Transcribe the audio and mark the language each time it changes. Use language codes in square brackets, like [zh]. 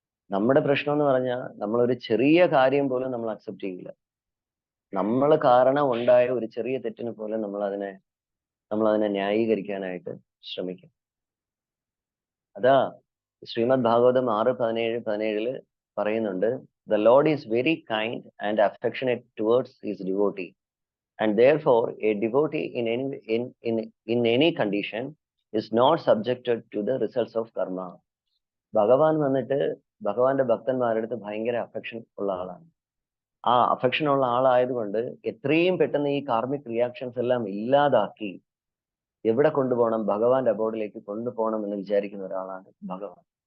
[ml] നമ്മുടെ പ്രശ്നം എന്ന് പറഞ്ഞാൽ നമ്മളൊരു ചെറിയ കാര്യം പോലും നമ്മൾ അക്സെപ്റ്റ് ചെയ്യില്ല. നമ്മൾ കാരണം ഉണ്ടായ ഒരു ചെറിയ തെറ്റിന് പോലും നമ്മൾ അതിനെ ന്യായീകരിക്കാനായിട്ട് ശ്രമിക്കും. അതാ ശ്രീമദ് ഭാഗവതം 6:17 പറയുന്നുണ്ട്, [en] The Lord is very kind and affectionate towards his devotee, and therefore a devotee in any condition is not subjected to the results of karma. [ml] ഭഗവാൻ വന്നിട്ട് ഭഗവാന്റെ ഭക്തന്മാരുടെ അടുത്ത് ഭയങ്കര അഫെക്ഷൻ ഉള്ള ആളാണ്. ആ അഫെക്ഷൻ ഉള്ള ആളായതുകൊണ്ട് എത്രയും പെട്ടെന്ന് ഈ കാർമിക് റിയാക്ഷൻസ് എല്ലാം ഇല്ലാതാക്കി എവിടെ കൊണ്ടുപോകണം? ഭഗവാന്റെ അബോർഡിലേക്ക് കൊണ്ടുപോകണം എന്ന് വിചാരിക്കുന്ന ഒരാളാണ് ഭഗവാൻ.